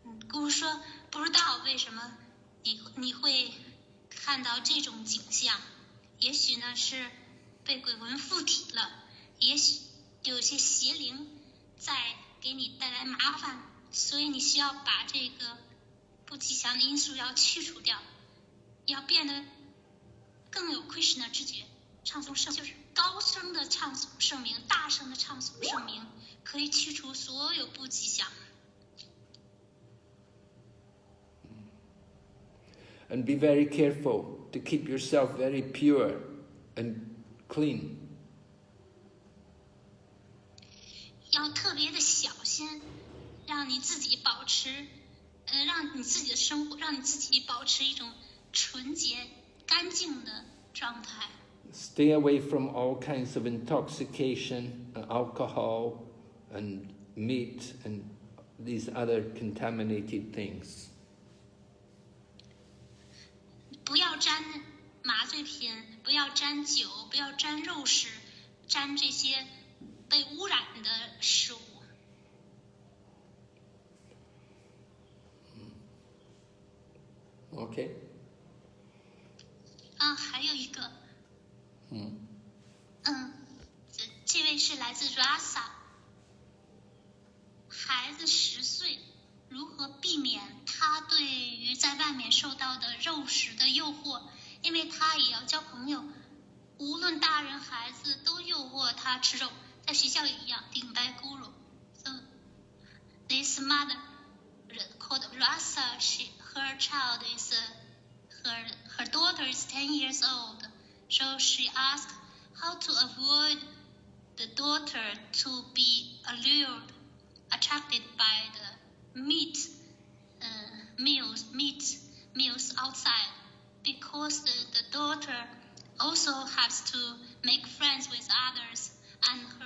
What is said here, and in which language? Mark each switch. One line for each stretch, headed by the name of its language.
Chinese: 姑说不知道为什么你会看到这种景象，也许呢是被鬼魂附体了，也许有些邪灵在给你带来麻烦，所以你需要把这个不吉祥的因素要去除掉，要变得更有 Krishna 知觉，唱诵圣就是高声的唱诵圣名，大声的唱诵圣名，可以去除所有不吉祥。
English: And be very careful to keep yourself very pure and clean.
Chinese: 要特别的小心，让你自己保持，让你自己的生活，让你自己保持一种纯洁、干净的状态。
English: Stay away from all kinds of intoxication, alcohol, and meat, and these other contaminated things.
Chinese: 不要沾麻醉品，不要沾酒，不要沾肉食，沾这些被污染的食物。
English: Okay.
Chinese: 还有一个。这位是来自 Rasa， 孩子10岁，如何避免他对于在外面受到的肉食的诱惑？因为他也要交朋友，无论大人孩子都诱惑他吃肉，在学校也一样，顶白咕噜。
English: So this mother called Rasa, her child is her daughter is 10 years old, so she asked how to avoid the daughter to be attracted by the meat meals outside, because the daughter also has to make friends with others, and